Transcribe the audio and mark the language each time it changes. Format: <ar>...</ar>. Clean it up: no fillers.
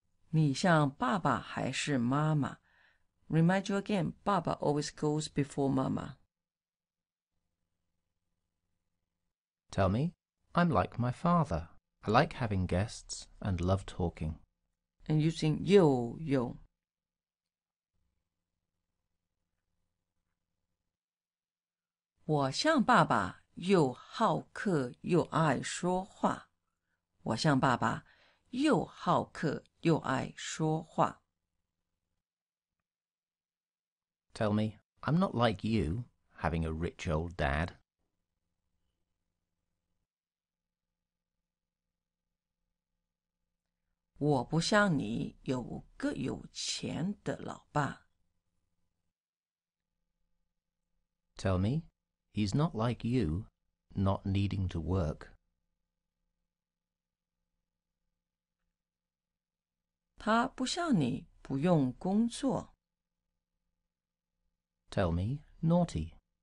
<zh>你像爸爸还是妈妈</zh> <en>Remind you again, 爸爸 always goes before 妈妈 Tell me, I'm like my father. I like having guests and love talking. And using</en> <zh>又我像爸爸又好客又爱说话我像爸爸又好客又爱说话</zh> <en>Tell me, I'm not like you, having a rich old dad.</en> <zh>我不像你有个有钱的老爸</zh> <en>Tell me, he's not like you, not needing to work.</en> <zh>他不像你不用工作</zh> <en>Tell me, naughty.</en>